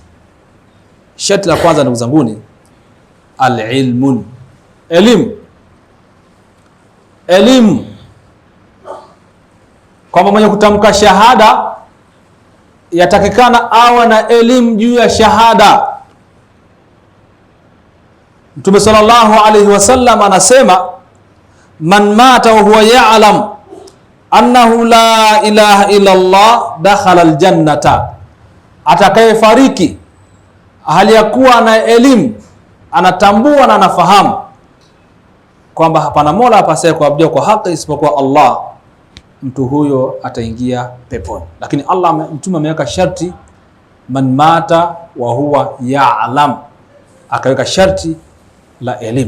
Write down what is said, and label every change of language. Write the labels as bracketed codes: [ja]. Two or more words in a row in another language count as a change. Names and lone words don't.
[sw] Sharti la kwanza, ndugu zanguni, al-ilmun, elimu, kwamba mwenye kutamka shahada yatakikana awe na elimu juu ya shahada. [ar] Mtume صلى الله عليه وسلم anasema من مات وهو يعلم أنه لا إله إلا الله دخل الجنة, [sw] atakayefariki hali ya kuwa na elimu, anatambua na anafahamu kwamba hapana mola apasaye kuabudiwa kwa haki isipokuwa Allah, mtu huyo ataingia peponi. Lakini Mtume ameweka sharti, [ar] من مات وهو يعلم, [sw] akaweka sharti la elimu.